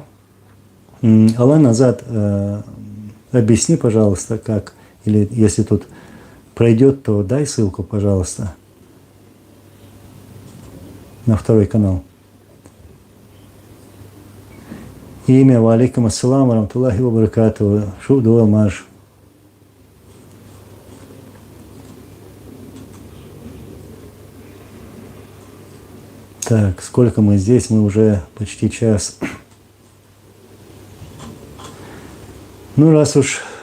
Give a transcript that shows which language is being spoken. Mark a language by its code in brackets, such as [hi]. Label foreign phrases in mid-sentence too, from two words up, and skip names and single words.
[ru] Алан Азад, объясни, пожалуйста, как. Или если тут пройдет, то дай ссылку, пожалуйста, на второй канал. Имя, [ar] وعليكم السلام ورحمة الله وبركاته, шуду марш. [ru] Так, сколько мы здесь? Мы уже почти час. Ну, раз уж...